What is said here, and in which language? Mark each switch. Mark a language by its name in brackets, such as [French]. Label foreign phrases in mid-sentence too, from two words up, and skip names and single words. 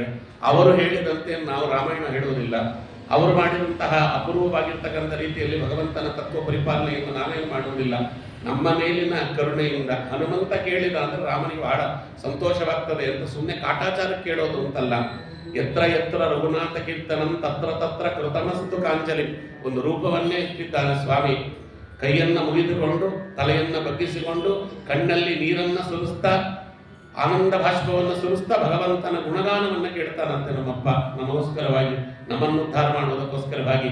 [Kannada] ಅವರು ಹೇಳಿದಂತೆ ನಾವು ರಾಮಾಯಣ ಹೇಳುವುದಿಲ್ಲ. ಅವರು ಮಾಡಿದಂತಹ ಅಪೂರ್ವವಾಗಿರ್ತಕ್ಕಂಥ ರೀತಿಯಲ್ಲಿ ಭಗವಂತನ ತತ್ವ ಪರಿಪಾಲನೆಯನ್ನು ನಾವೇನು ಮಾಡುವುದಿಲ್ಲ. ನಮ್ಮ ಮೇಲಿನ ಕರುಣೆಯಿಂದ ಹನುಮಂತ ಕೇಳಿದ ಅಂದರೆ ರಾಮನಿಗೆ ಬಹಳ ಸಂತೋಷವಾಗ್ತದೆ ಅಂತ ಸುಮ್ಮನೆ ಕಾಟಾಚಾರ ಕೇಳೋದು ಅಂತಲ್ಲ. [Sanskrit] ಎತ್ರ ಎತ್ರ ರಘುನಾಥ ಕೀರ್ತನಂ ತತ್ರ ತತ್ರ ಕೃತಮಸ್ತು ಕಾಂಚಲಿ. [Kannada] ಒಂದು ರೂಪವನ್ನೇ ಇಟ್ಟಿದ್ದಾನೆ ಸ್ವಾಮಿ. ಕೈಯನ್ನು ಮುಗಿದುಕೊಂಡು ತಲೆಯನ್ನು ಬಗ್ಗಿಸಿಕೊಂಡು ಕಣ್ಣಲ್ಲಿ ನೀರನ್ನು ಸುರಿಸ್ತಾ ಆನಂದ ಭಾಷ್ಪವನ್ನು ಸುರಿಸ್ತಾ ಭಗವಂತನ ಗುಣಗಾನವನ್ನು ಕೇಳ್ತಾನಂತೆ ನಮ್ಮಪ್ಪ, ನಮಗೋಸ್ಕರವಾಗಿ, ನಮ್ಮನ್ನು ಉದ್ಧಾರ ಮಾಡುವುದಕ್ಕೋಸ್ಕರವಾಗಿ.